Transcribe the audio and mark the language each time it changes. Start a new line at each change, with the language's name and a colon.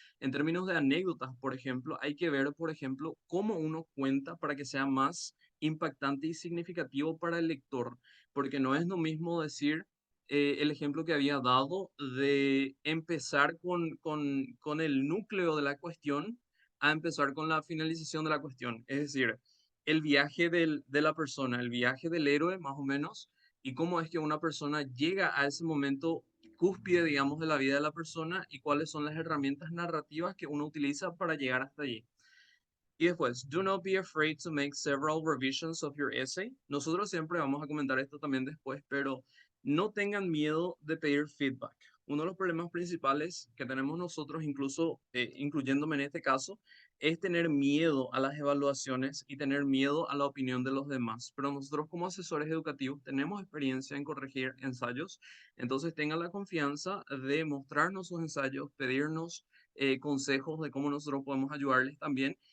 Spanish: En términos de anécdotas, por ejemplo, hay que ver, por ejemplo, cómo uno cuenta para que sea más impactante y significativo para el lector, porque no es lo mismo decir el ejemplo que había dado de empezar con el núcleo de la cuestión a empezar con la finalización de la cuestión. Es decir, el viaje de la persona, el viaje del héroe, más o menos, y cómo es que una persona llega a ese momento cúspide, digamos, de la vida de la persona y cuáles son las herramientas narrativas que uno utiliza para llegar hasta allí. Y después,
English: do not be afraid to make several revisions of your essay.
Spanish: Nosotros siempre vamos a comentar esto también después, pero no tengan miedo de pedir feedback. uno de los problemas principales que tenemos nosotros, incluso incluyéndome en este caso, es tener miedo a las evaluaciones y tener miedo a la opinión de los demás. Pero nosotros como asesores educativos tenemos experiencia en corregir ensayos, entonces tengan la confianza de mostrarnos sus ensayos, pedirnos consejos de cómo nosotros podemos ayudarles también.